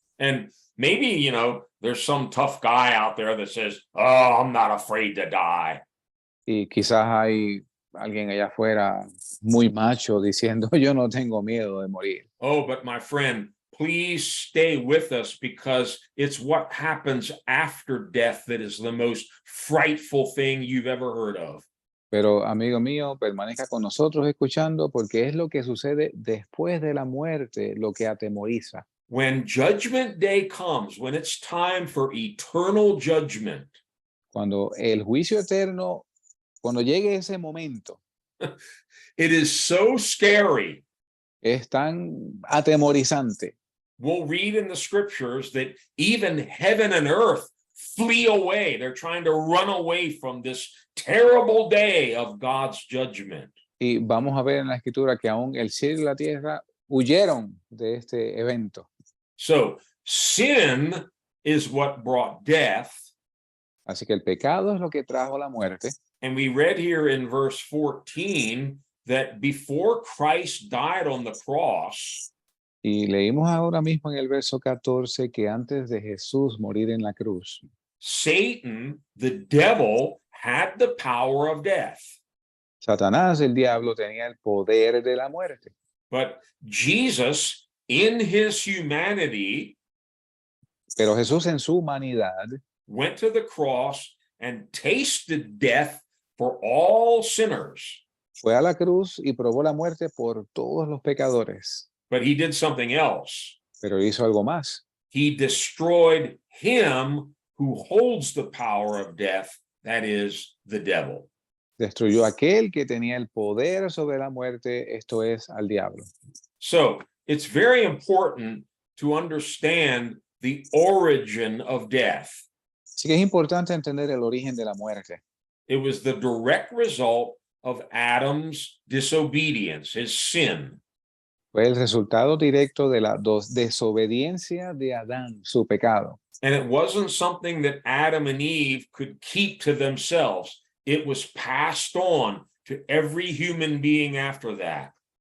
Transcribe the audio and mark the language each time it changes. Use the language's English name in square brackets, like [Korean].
[English] And maybe, you know, there's some tough guy out there that says, oh, I'm not afraid to die. [Spanish] Y quizás hay alguien allá afuera muy macho diciendo, yo no tengo miedo de morir. [English] Oh, but my friend, please stay with us because it's what happens after death that is the most frightful thing you've ever heard of. [Spanish] Pero, amigo mío, permanezca con nosotros escuchando porque es lo que sucede después de la muerte lo que atemoriza. [English] When Judgment Day comes, when it's time for eternal judgment, [Spanish] Cuando el juicio eterno, cuando llegue ese momento, [English] it is so scary. [Spanish] es tan atemorizante. [English] We'll read in the scriptures that even heaven and earth flee away. They're trying to run away from this terrible day of God's judgment. [Spanish] Y vamos a ver en la escritura que aún el cielo y la tierra huyeron de este evento. [English] So sin is what brought death. [Spanish] Así que el pecado es lo que trajo la muerte. [English] And we read here in verse 14 that before Christ died on the cross, [Spanish] Y leímos ahora mismo en el verso 14 que antes de Jesús morir en la cruz, [English] Satan, the devil, had the power of death. [Spanish] Satanás, el diablo, tenía el poder de la muerte. [English] But Jesus, in his humanity, [Spanish] Pero Jesús en su humanidad [English] went to the cross and tasted death for all sinners. [Spanish] fue a la cruz y probó la muerte por todos los pecadores. [English] But he did something else. [Spanish] Pero hizo algo más. [English] He destroyed him who holds the power of death, that is, the devil. [Spanish] Destruyó a aquel que tenía el poder sobre la muerte, esto es, al diablo. [English] So it's very important to understand the origin of death. [Spanish] Así que es importante entender el origen de la muerte. [English] It was the direct result of Adam's disobedience, his sin. [Spanish] Fue el resultado directo de la desobediencia de Adán, su pecado. [English] And it wasn't something that Adam and Eve could keep to themselves. It was passed on to every human being after that.